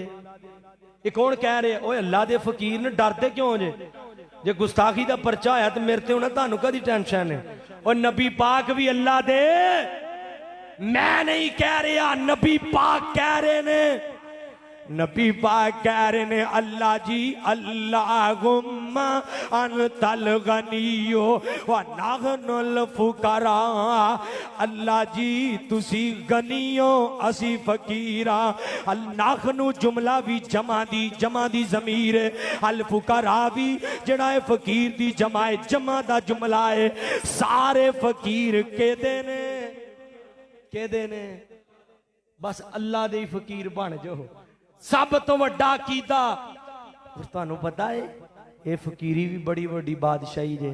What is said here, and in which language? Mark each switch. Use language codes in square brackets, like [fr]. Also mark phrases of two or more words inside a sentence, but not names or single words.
[pa] ਇਹ ਕੌਣ ਕਹਿ ਰਹੇ ਓਏ ਅੱਲਾਹ ਦੇ ਫ਼ਕੀਰ ਨੇ ਡਰਦੇ ਕਿਉਂ ਜੇ ਗੁਸਤਾਖ਼ੀ ਦਾ ਪਰਚਾ ਹੋਇਆ ਤੋ ਮੇਰੇ ਤੇ ਹੋਣਾ, ਤੈਨੂੰ ਕਦੀ ਟੈਨਸ਼ਨ ਹੈ। ਔਰ ਨਬੀ ਪਾਕ ਵੀ ਅੱਲਾਹ ਦੇ, ਮੈਂ ਨਹੀਂ ਕਹਿ ਰਿਹਾ, ਨਬੀ ਪਾਕ ਕਹਿ ਰਹੇ ਨੇ। ਨਬੀ ਪਾਕ ਕਹਿ ਰਹੇ ਨੇ ਅੱਲਾਹ ਜੀ [ar] اللهم أنت الغني ونحن الفقراء. [pa] ਅੱਲਾਹ ਜੀ ਤੁਸੀਂ ਗ਼ਨੀ ਓ ਅਸੀਂ ਫ਼ਕੀਰਾਂ। [ar] الـ نحن [pa] ਜੁਮਲਾ ਵੀ ਜਮ੍ਹਾ ਦੀ ਜ਼ਮੀਰ ਹੈ, ਅਲ ਫ਼ੁਕਰਾ ਵੀ ਜਿਹੜਾ ਹੈ ਫ਼ਕੀਰ ਦੀ ਜਮ੍ਹਾ ਹੈ, ਜਮ੍ਹਾ ਦਾ ਜੁਮਲਾ ਹੈ। ਸਾਰੇ ਫ਼ਕੀਰ ਕੇਹੜੇ ਨੇ ਬਸ ਅੱਲਾਹ ਦੇ ਫ਼ਕੀਰ ਬਣ ਜਾਓ। ਸਭ ਤੋਂ ਵੱਡਾ ਕੀਹਦਾ ਤੁਹਾਨੂੰ ਪਤਾ ਹੈ, ਇਹ ਫ਼ਕੀਰੀ ਵੀ ਬੜੀ ਵੱਡੀ ਬਾਦਸ਼ਾਹੀ ਜੇ।